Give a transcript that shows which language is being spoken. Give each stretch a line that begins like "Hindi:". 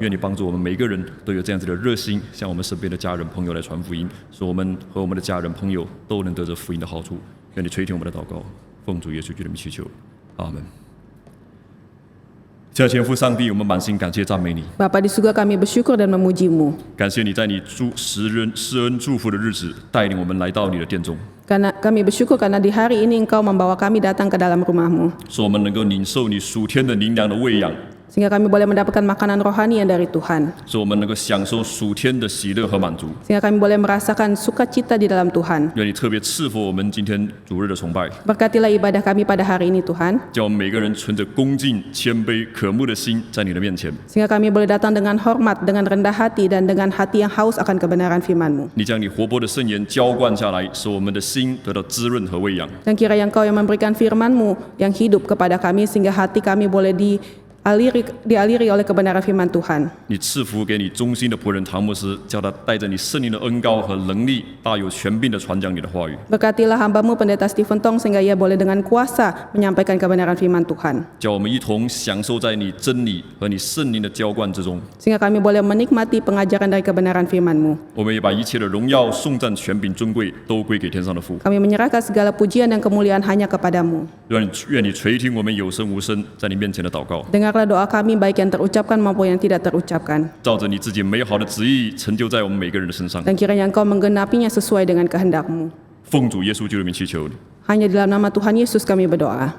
Chinese: 愿你帮助我们每一个人都有这样子的热心，向我们身边的家人朋友来传福音，使我们和我们的家人朋友都能得着福音的好处。愿你垂听我们的祷告，奉主耶稣基督的名祈求，阿门。亲爱的天父上帝，我们满心感谢赞美你，
Indonesian: Bapa di surga kami bersyukur dan memuji-Mu
Chinese: 感谢你在你施恩祝福的日子，带领我们来到你的殿中，
Indonesian: karena kami bersyukur karena di hari ini Engkau membawa kami datang ke dalam rumah-Mu
Chinese: 使我们能够领受你属天的灵粮的喂养，
Indonesian: sehingga kami boleh mendapatkan makanan rohani yang dari Tuhan
Chinese: 使我们能够享受属天的喜乐和满足。
Indonesian: sehingga kami boleh merasakan sukacita di dalam Tuhan.
Chinese: 愿你特别赐福我们今天主日的崇拜，
Indonesian: Berkatilah ibadah kami pada hari ini Tuhan
Chinese: 叫我们每个人存着恭敬、谦卑、渴慕的心，在你的面前。
Indonesian: sehingga kami boleh datang dengan hormat, dengan rendah hati dan dengan hati yang haus akan kebenaran firman-Mu.
Chinese: 你将你活泼的圣言浇灌下来，使我们的心得到滋润和喂养。
Indonesian: Dan kiranya Engkau yang memberikan firman-Mu yang hidup kepada kami sehingga hati kami boleh dialiri oleh kebenaran firman Tuhan.
Chinese: 你赐福给你忠心的仆人唐牧师，叫他带着你圣灵的恩膏和能力，大有权柄的传讲你的话语，
Indonesian: Berkatilah hamba-Mu pendeta Stephen Tong sehingga ia boleh dengan kuasa menyampaikan kebenaran firman Tuhan.
Chinese: 叫我们一同享受在你真理和你圣灵的浇灌之中。
Indonesian: Sehingga kami boleh menikmati pengajaran dari kebenaran firman-Mu.
Chinese: 我们也把一切的荣耀、颂赞、权柄、尊贵都归给天上的父。
Indonesian: Kami menyerahkan segala pujian dan kemuliaan hanya kepadamu.
Chinese: 愿你垂听我们有声无声在你面前的祷告，
Indonesian: Dengarlah doa kami baik yang terucapkan maupun yang tidak terucapkan.
Chinese: 照着你自己美好的旨意成就在我们每个人的身上。
Indonesian: Dan kiranya Engkau menggenapinya sesuai dengan kehendak-Mu.
Chinese: 奉主耶稣基督的名祈求你，
Indonesian: Hanya di dalam nama Tuhan Yesus kami berdoa.